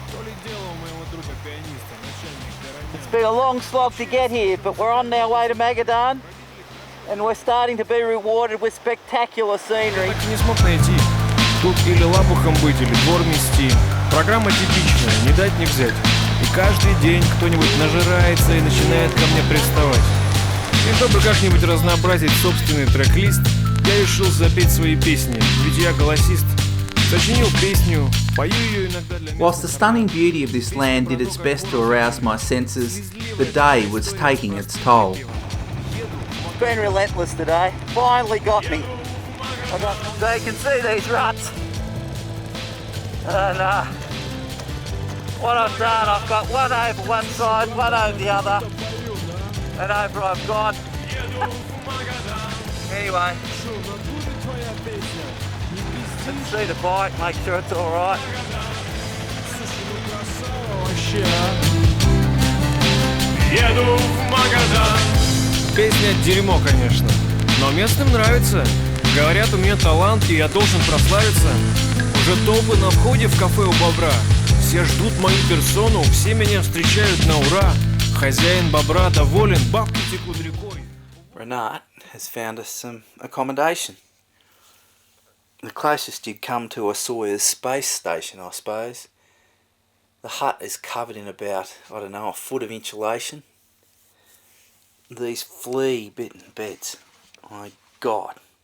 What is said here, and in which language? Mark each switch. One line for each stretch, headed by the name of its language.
Russian: то ли дело у моего друга-пианиста, начальник гаража.
English: It's been a long slog to get here, but we're on our way to Magadan, and we're starting to be rewarded with spectacular scenery.
Russian: Так и не смог найти. Тут или лапухом быть, или двор мести. Программа типичная, не дать не взять. И каждый день кто-нибудь нажирается и начинает ко мне приставать. И чтобы как-нибудь разнообразить собственный трек-лист, я решил запеть свои песни, ведь я голосист. Сочинил песню, пою ее иногда для местных.
English: Whilst the stunning beauty of this land did its best to arouse my senses, the day was taking its toll. It's been relentless today. Finally got me. So you can see these ruts. And what I've done, I've got one over one side, one over the other, and over I've gone. Anyway, let's see the bike, make sure it's alright.
Russian: Еду в Магадан. Песня дерьмо, конечно, но местным нравится. Говорят, у меня талант, и я должен прославиться. Уже толпы на входе в кафе у бобра. Все ждут мою персону, все меня встречают на ура. Хозяин бобра доволен, бабки текут рекой.
English: Renat has found us some accommodation. The closest you'd come to a Sawyer's space station, I suppose. The hut is covered in about, I don't know, a foot of insulation. These flea-bitten beds, my God.